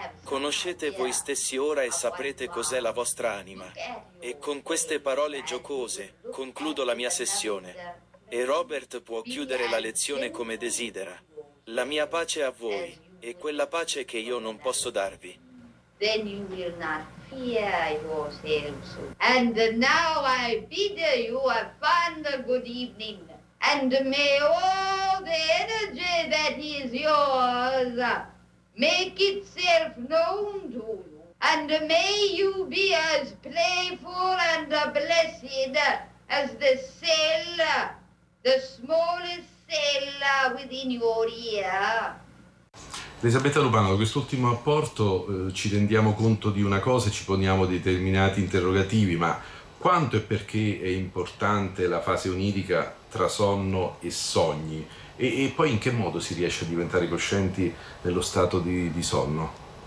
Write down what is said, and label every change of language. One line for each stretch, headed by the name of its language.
Italian: Conoscete voi stessi ora e saprete cos'è la vostra anima. E con queste parole giocose, concludo la mia sessione. E Robert può chiudere la lezione come desidera. La mia pace a voi, e quella pace che io non posso darvi.
English: Then you will not fear yourselves. And now I bid you a fond good evening. And may all the energy that is yours make itself known to you. And may you be as playful and blessed as the cell, the smallest cell within your ear.
Italian: Elisabetta Urbano, da quest'ultimo apporto ci rendiamo conto di una cosa e ci poniamo determinati interrogativi, ma quanto e perché è importante la fase onirica tra sonno e sogni? E poi in che modo si riesce a diventare coscienti nello stato di sonno?